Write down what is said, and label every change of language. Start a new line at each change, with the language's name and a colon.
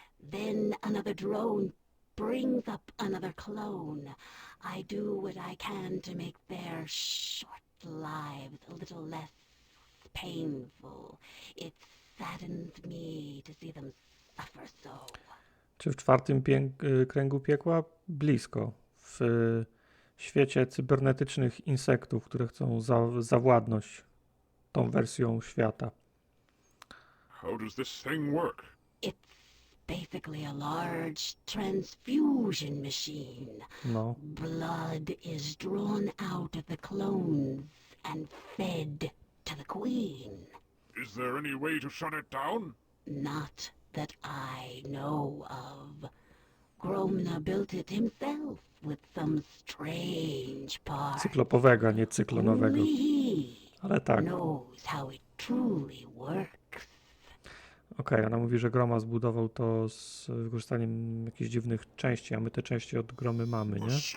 English: Then another drone brings up another clone. I do what I can to make their short lives a little less painful. It saddens me to see them suffer so.
Polish: Czy w czwartym kręgu piekła? Blisko. W świecie cybernetycznych insektów, które chcą zawładnąć tą wersją świata.
English: How does this thing work? Basically a large transfusion machine. No. Blood is drawn out of the clones and fed to the Queen. Is there any way to shut it down? Not that I know of. Gromna built it himself with some strange parts.
Polish: Cyklopowego, a nie cyklonowego.
English: Only he
Polish: Ale tak.
English: knows how it truly works.
Polish: Okej, ona mówi, że Groma zbudował to z wykorzystaniem jakichś dziwnych części, a my te części od Gromy mamy, nie?